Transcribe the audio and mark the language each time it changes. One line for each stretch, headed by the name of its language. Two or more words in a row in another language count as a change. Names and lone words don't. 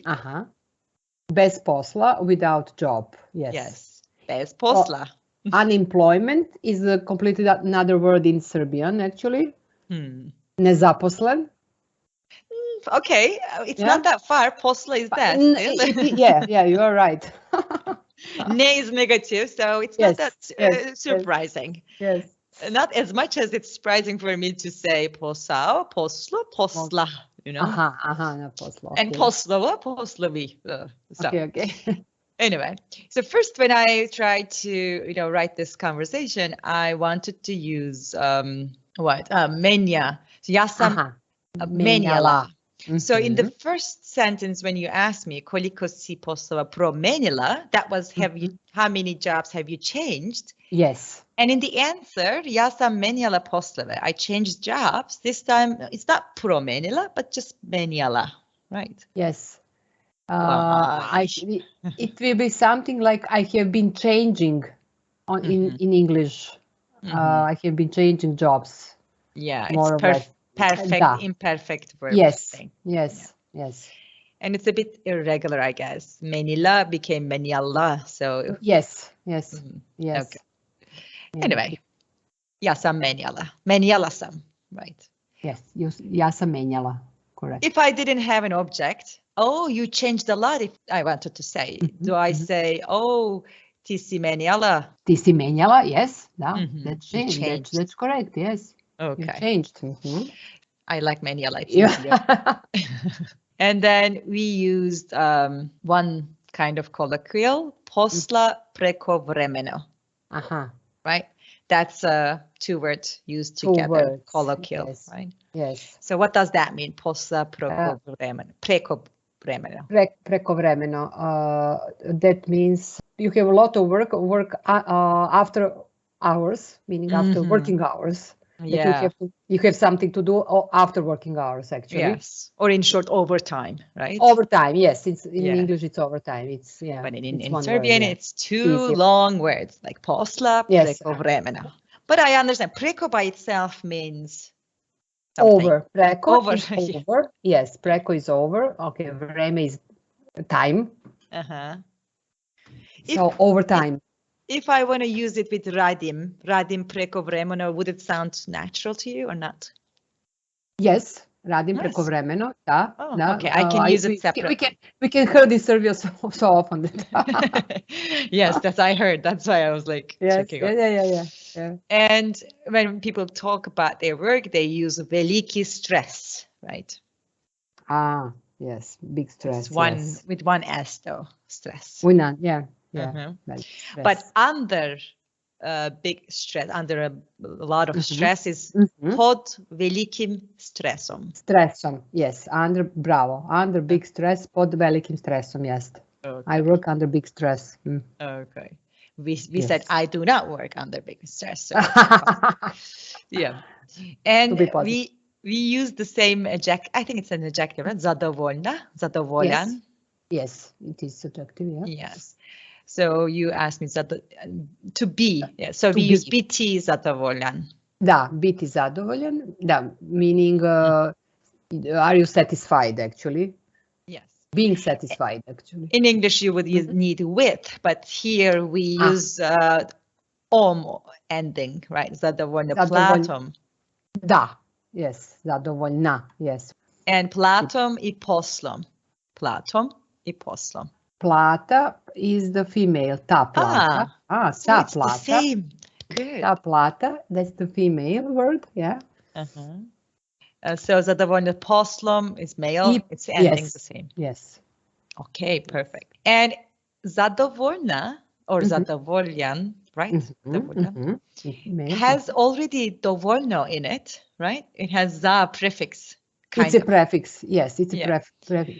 Serbian: Bez posla,
English: without job. Yes. Yes.
Serbian: Bez posla.
English: Unemployment is a completely another word in Serbian, actually.
Serbian: Nezaposlen.
English: Okay, it's not that far. Posla is that. Yeah, you are right. Ne is negative, so it's not that surprising. Yes. Not as much as it's surprising for me to say
Serbian: posao, poslo, posla,
English: you know.
Serbian: Na poslo.
English: And
Serbian: poslova, poslovi.
English: Okay. Anyway, so first when I tried to, write this conversation, I wanted to use menja.
Serbian: So ja sam menjala.
English: So in the first sentence, when you asked me
Serbian: koliko si poslova promenila,
English: that was how many jobs have you changed? Yes. And in the answer,
Serbian: ja sam menjala poslove.
English: I changed jobs. This time it's not promenila, but just menjala, right? Yes. It will be something like I have been changing in English. I have been changing jobs. Yeah, it's perfect, imperfect verb. Yes. And it's a bit irregular, I guess. Menila became menjala, so. Yes. Okay. Anyway,
Serbian: ja sam menjala. Menjala sam,
English: right? Yes,
Serbian: ja sam menjala,
English: correct. If I didn't have an object, you changed a lot, if I wanted to say. Do I say,
Serbian: ti si menjala? Ti si menjala,
English: yes. That's changed. That's correct, yes. Okay. You changed. I like menjala, it's easier. And then we used one kind of colloquial,
Serbian: posla preko vremena.
English: Right? That's two words used together, colloquial, right? Yes. So what does that mean?
Serbian: Posla preko vremena. Preko vremena. Preko vremena.
English: That means you have a lot of work after hours, meaning after working hours. Yeah. You have something to do after working hours, actually. Yes. Or in short, overtime, right? Overtime, yes. In English, it's overtime. But in Serbian, it's two long words, like
Serbian: posla, preko vremena.
English: But I understand, preko by itself means something. Over. Preko is over. Yes, preko is over. Okay, vreme is time. So overtime. If I want to use it with
Serbian: radim preko vremena,
English: would it sound natural to you or not? Yes,
Serbian: radim preko vremena. Da.
English: Okay, I can use it separately. We can hear this Serbian so often. Yes, I heard. That's why I was like checking out. Yeah. And when people talk about their work, they use
Serbian: veliki stress,
English: right? Yes, big stress. It's with one S though, stress. Yeah. But under big stress, under a lot of stress is
Serbian: pod velikim stresom. Stresom,
English: yes. Under big stress,
Serbian: pod velikim stresom,
English: yes. Okay. I work under big stress. Okay. We said I do not work under big stress. So yeah. And we use the same adjective. I think it's an adjective, right?
Serbian: Zadovoljna, zadovoljan.
English: Yes, it is subjective, yeah. Yes. So you asked me to be. Yeah. So To we use be.
Serbian: biti zadovoljan. Da, biti zadovoljan. Da,
English: meaning are you satisfied actually? Yes. Being satisfied actually. In English, you would need with, but here we use ending, right?
Serbian: Zadovoljna platom. Da, yes, zadovoljna,
English: yes.
Serbian: And platom I poslom. Platom I poslom.
English: Plata is the female, ta plata. So ta it's plata. the same. Good.
Serbian: Ta plata,
English: that's the female word, yeah. So
Serbian: zadovoljna poslom
English: is male. It's ending the same. Yes. Okay, perfect. And zadovoljna or zadovoljan, right? Zadovoljan, has already dovoljno in it, right? It has za prefix. It's a prefix. Yes, it's a prefix.